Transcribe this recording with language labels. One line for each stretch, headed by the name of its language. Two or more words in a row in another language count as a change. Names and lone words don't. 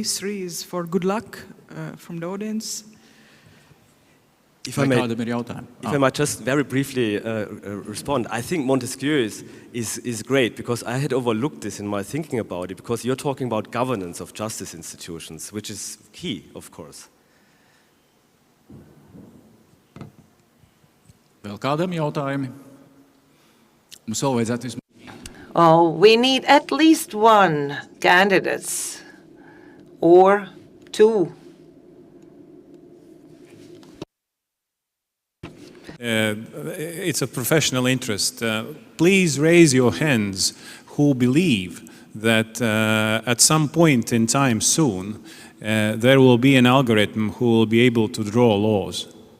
English: 3 is for good luck from the audience. If I might just very briefly respond, I think Montesquieu is great because I had overlooked this in my thinking about it, because you're talking about governance of justice institutions, which is key, of course.
Latvian: Vēl kādam jautājumi? Mums vēl vajadzētu vismaz.
English: Oh, we need at least 1 candidate or 2. It's a professional interest. Please raise your hands who believe that at some point in time soon, there will be an algorithm who will be able to draw laws.